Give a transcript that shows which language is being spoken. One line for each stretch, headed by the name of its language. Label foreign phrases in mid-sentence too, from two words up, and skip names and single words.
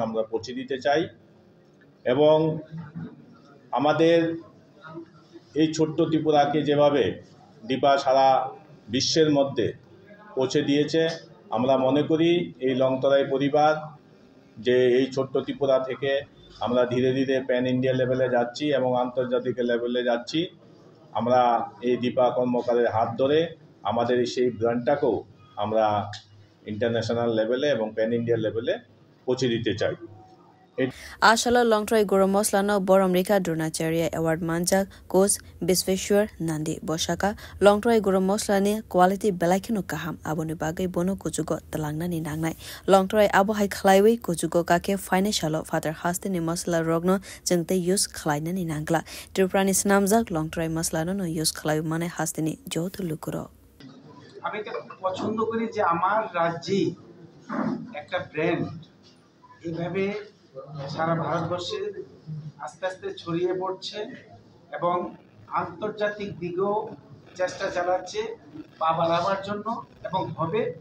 Bangla: আমরা পৌঁছে দিতে চাই এবং আমাদের এই ছোট্ট ত্রিপুরাকে যেভাবে দীপা সারা বিশ্বের মধ্যে পৌঁছে দিয়েছে আমরা মনে করি এই লংতরাই পরিবার যে এই ছোট্ট ত্রিপুরা থেকে আমরা ধীরে ধীরে
English: pan India level
Bangla: যাচ্ছি এবং আন্তর্জাতিক লেভেলে যাচ্ছি। আমরা এই দীপা কর্মকারের হাত ধরে আমাদের সেই ব্র্যান্ডটাকেও আমরা
English: international level
Bangla: এবং
English: pan India level
Bangla: পৌঁছে দিতে চাই।
Kok Borok: Ashala longtrai goromoslano boromrika dronacharya award manjak coach bisweshwar nandi boshaka longtrai goromoslani quality belakino kaham aboni bagai bono kujugo talangna ni nangnai longtrai abohai khlaiwi kujugo kake financialo father haste ni masla rogno jengte use khlaina ni nangla triprani snamjak longtrai maslano no use khlai mane haste ni jotu lukuro
Bangla: আমি এটা পছন্দ করি যে আমার রাজ্যে একটা ব্র্যান্ড এইভাবে সারা ভারতবর্ষে আস্তে আস্তে ছড়িয়ে পড়ছে এবং আন্তর্জাতিক দিকেও চেষ্টা চালাচ্ছে পা বাড়াবার জন্য এবং হবে।